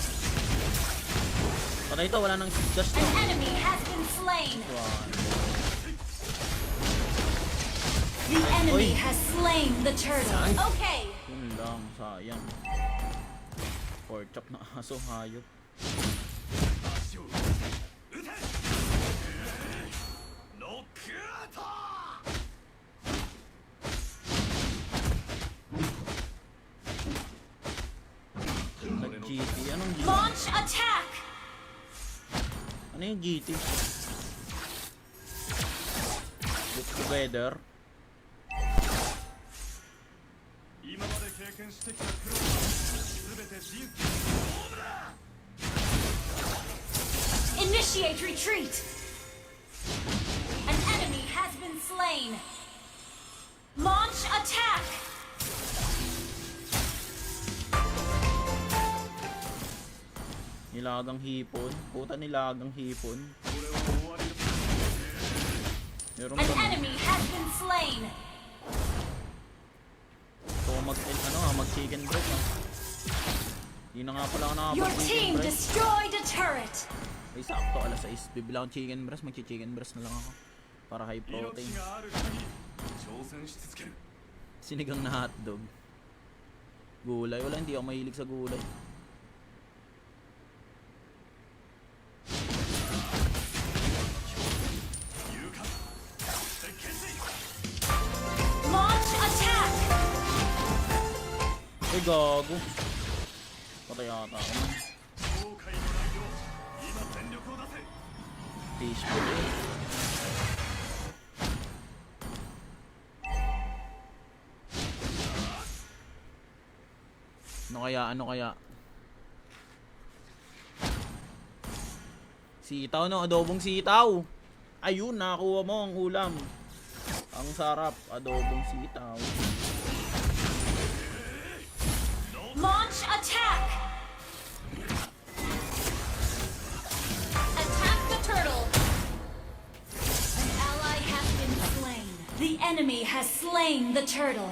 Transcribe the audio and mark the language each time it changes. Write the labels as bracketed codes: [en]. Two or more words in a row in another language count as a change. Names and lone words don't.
[tl] Patay to. Wala nang dash to. [en] An enemy has been slain. The enemy [tl] Oy. [en] has slain the turtle. Okay. [tl] Yun lang. Sayang. [en] Pork chop [tl] na aso. Hayop. [ja] 足を撃てノックアウト [tl] Nag-GT. Anong GT? [en] Launch attack. [tl] Ano yung GT? [en] Get together. [ja] 今まで経験してきた苦労は全て人生の勝負だ [en] Initiate retreat. An enemy has been slain. Launch attack. [tl] Nilagang hipon. Puta nilagang hipon. Meron [en] An [tl] pa mo. [en] enemy has been slain. [tl] So mag [en] chicken breast [tl] ah. Hindi na nga pala ako [en] Your [tl] nakapag [en] team chicken breast. destroyed a turret. [tl] Ay sakto alas 6. Bibila akong [en] chicken breast. [tl] Magchi-chicken breast na lang ako. Para high [ja] 命 [tl] protein. [ja] がある限り挑戦し続ける [tl] Sinigang na hotdog. Gulay. Wala, hindi ako mahilig sa gulay. [en] Launch attack. [tl] Ay gago. Patay ata ako man. 後悔のないよう今全力を出せ Peaceful eh. Ano kaya? Sitaw no, adobong sitaw. Ayun, nakakuha mo ang ulam. Ang sarap, adobong sitaw. [en] Launch attack. Attack the turtle. An ally has been slain. The enemy has slain the turtle.